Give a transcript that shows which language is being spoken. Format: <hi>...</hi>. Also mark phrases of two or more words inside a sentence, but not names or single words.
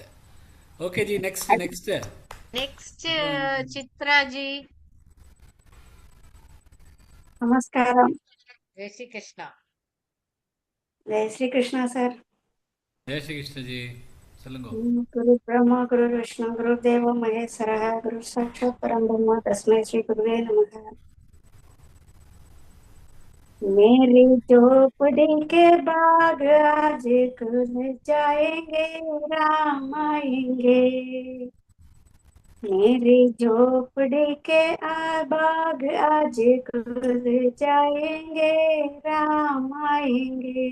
<en>okay ji, next next. நெக்ஸ்ட் சித்ராஜி.</en> <ta>நமஸ்காரம். ஜெய் ஸ்ரீ கிருஷ்ணா. ஜெய் ஸ்ரீ கிருஷ்ணா சார். ஜெய் ஸ்ரீ கிருஷ்ண ஜி, சொல்லுங்க.</ta> <sa>गुरु ब्रह्मा गुरु विष्णु गुरु देवो महेश्वरः गुरु साक्षात् परम् ब्रह्म तस्मै श्री गुरुवे नमः।</sa> <hi>मेरी झोपड़ी के बाग आज खुल जाएंगे, राम आएंगे। मेरी झोपड़ी के बाग आज खुल जाएंगे, राम आएंगे।</hi>